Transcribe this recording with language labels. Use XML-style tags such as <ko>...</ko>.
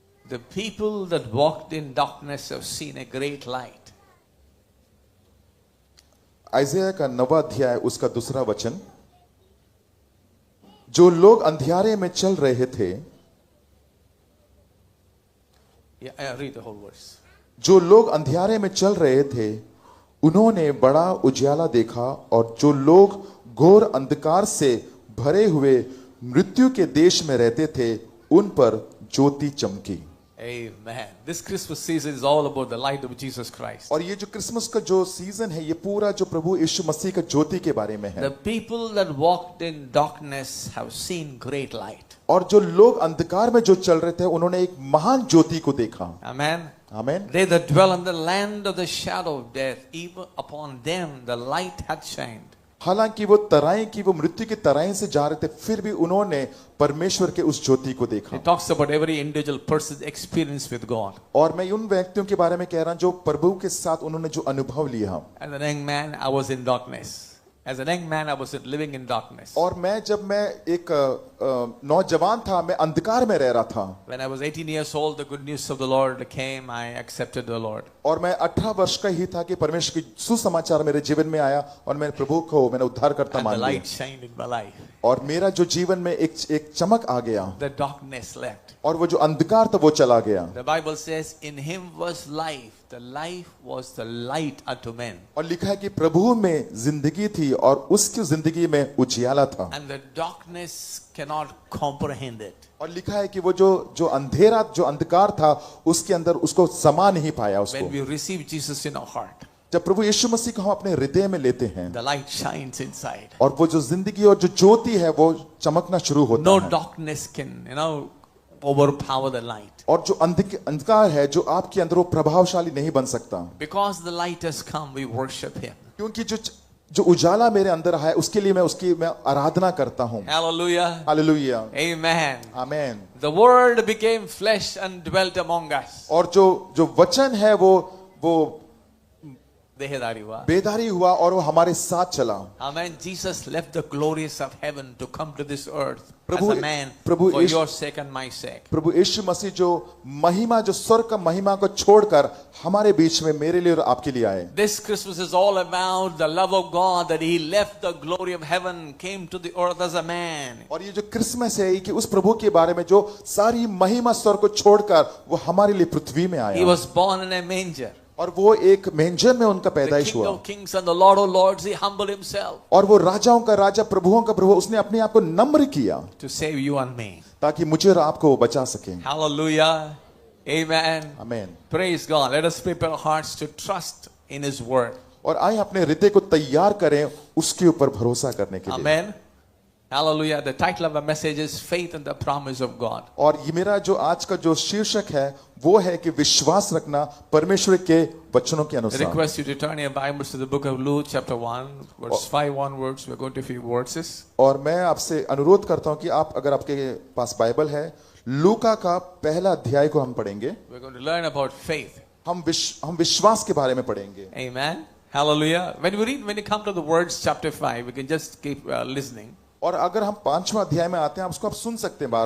<en>the people that walked in darkness have seen a great light.</en> <hi>आइज़ाया का 9वां अध्याय उसका दूसरा वचन, जो लोग अंधियारे में चल रहे थे.</hi> <en>Yeah, I read the whole verse.</en> <hi>जो लोग अंधियारे में चल रहे थे उन्होंने बड़ा उजियाला देखा और जो लोग घोर अंधकार से भरे हुए मृत्यु के देश में रहते थे उन पर ज्योति चमकी.</hi> <en>Amen. This Christmas season is all about the light of Jesus Christ.</en> <hi>और ये जो क्रिसमस का जो सीजन है ये पूरा जो प्रभु यीशु मसीह का ज्योति के बारे में है.</hi> <en>The people that walked in darkness have seen great light.</en> <hi>और जो लोग अंधकार में जो चल रहे थे उन्होंने एक महान ज्योति को देखा.</hi> <en>Amen.</en> <hi>आमीन.</hi> <en>They that dwell in the land of the shadow of death, even upon them the light hath shined.</en> <hi>हालांकि वो तराई की वो मृत्यु की तराई से जा रहे थे फिर भी उन्होंने परमेश्वर के उस ज्योति को देखा.</hi> <en>It talks about every individual person's experience with God.</en> <hi>और मैं उन व्यक्तियों के बारे में कह रहा हूं जो प्रभु के साथ उन्होंने जो अनुभव लिया.</hi> <en>As a young man, I was in darkness. As a young man, I was living in darkness.</en> <hi>और जब मैं एक नौजवान था मैं अंधकार में रह रहा था.</hi> <en>When I was 18 years old, the good news of the Lord came. I accepted the Lord.</en> <hi>और मैं 18 वर्ष का ही था कि परमेश्वर की सुसमाचार मेरे जीवन में आया और मैंने प्रभु को मैंने उद्धारकर्ता</hi> <en>And the</en> <hi>मान लिया.</hi> <en>light shined in my life.</en> <hi>और मेरा जो जीवन में एक चमक आ गया.</hi> <en>The darkness left.</en> <hi>और वो जो अंधकार था वो चला गया.</hi> <en>The Bible says, "In Him was life. The life was the light unto men."</en> <hi>और लिखा है कि प्रभु में जिंदगी थी और उसकी जिंदगी में उजियाला था.</hi> <en>And the darkness cannot comprehend it.</en> <hi>और लिखा है कि वो जो अंधेरा जो अंधकार था उसके अंदर उसको समा नहीं पाया उसको.</hi> <en>When we receive Jesus in our heart,</en> <hi>जब प्रभु यीशु मसीह को हम अपने हृदय में लेते हैं</hi> <en>the light shines inside.</en> <hi>और वो जो जिंदगी और जो ज्योति है वो चमकना शुरू होता</hi> <en>No</en> <hi>है.</hi> <en>darkness can, overpower the light.</en> <hi>और जो अंधकार है जो आपके अंदर वो प्रभावशाली नहीं बन सकता.</hi> <en>Because the light has come, we worship Him.</en> <hi>क्योंकि जो उजाला मेरे अंदर है उसके लिए मैं आराधना करता हूँ।</hi> <en>Hallelujah.</en> <hi>Hallelujah,</hi> <en>Amen.</en> <hi>Amen.</hi> <en>The word became flesh and dwelt among us.</en> <hi>और जो वचन है वो देहधारी हुआ। बेदारी हुआ और वो हमारे साथ चला।</hi> <en>Amen. Jesus left the glories of heaven to come to this earth as</en> <hi>Prabhu-</hi> <en>a man</en> <hi>Prabhu</hi> <en>for</en> <hi>Yeshu-</hi> <en>your sake and my sake.</en> <hi>प्रभु यीशु मसीह जो स्वर्ग का महिमा को छोड़कर हमारे बीच में मेरे लिए और आपके लिए आए।</hi> <en>This Christmas is all about the love of God, that He left the glory of heaven, came to the earth as a man.</en> <hi>और ये जो क्रिसमस है कि उस प्रभु के बारे में जो सारी महिमा स्वर्ग को छोड़कर वो हमारे लिए पृथ्वी में</hi> <en>He</en> <hi>आया</hi> <en>was born in a manger.</en> <hi>और वो एक मेंजर में उनका</hi> <en>The</en> <hi>पैदाइश</hi> <en>King</en> <hi>हुआ</hi> <en>of kings and the Lord of lords, He humbled Himself</en> <hi>और वो राजाओं का राजा प्रभुओं का प्रभु उसने अपने आप को नम्र किया</hi> <en>to save you and me.</en> <hi>ताकि मुझे और आपको वो बचा सके।</hi> <en>Hallelujah. Amen.</en> <hi>Amen.</hi> <en>Praise God. Let us prepare our hearts to trust in His word.</en> <hi>और आइए अपने हृदय को तैयार करें उसके ऊपर भरोसा करने के लिए।</hi> <en>Amen. Hallelujah. The title of our message is Faith in the Promise of God.</en> <hi>और ये मेरा जो आज का जो शीर्षक है वो है कि विश्वास रखना परमेश्वर के वचनों के</hi> <en>I</en> <hi>अनुसार।</hi> <en>request you to turn your Bibles to the book of Luke, chapter 1, verse 5 onwards. We're going to a few verses.</en> <hi>और मैं आपसे अनुरोध करता हूं कि आप अगर आपके पास बाइबल है लूका का पहला अध्याय को हम पढ़ेंगे।</hi> <en>We're going to learn about faith.</en> <hi>हम विश्वास के बारे में पढ़ेंगे।</hi> <en>Amen. Hallelujah. When you come to the words chapter 5, we can just keep listening.</en> <hi>और अगर हम 5वां अध्याय में आते हैं उसको आप सुन सकते हैं बार</hi>